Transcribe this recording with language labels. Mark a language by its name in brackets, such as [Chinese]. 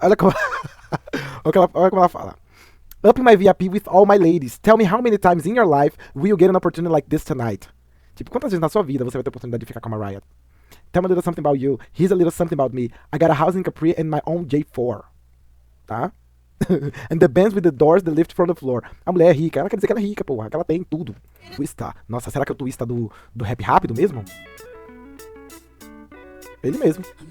[Portuguese] Olha como, olha como ela fala. [English] Up my VIP with all my ladies. Tell me how many times in your life will you get an opportunity like this tonight? [Portuguese] Tipo, quantas vezes na sua vida você vai ter a oportunidade de ficar com a Mariah? [English] Tell me a little something about you. Here's a little something about me. I got a house in Capri and my own J4. Tá? And the bands with the doors that lift from the floor. [Portuguese] A mulher é rica. Ela quer dizer que ela é rica, porra. Que ela tem tudo. Twista. Nossa, será que é o Twista do rap rápido mesmo? Ele mesmo.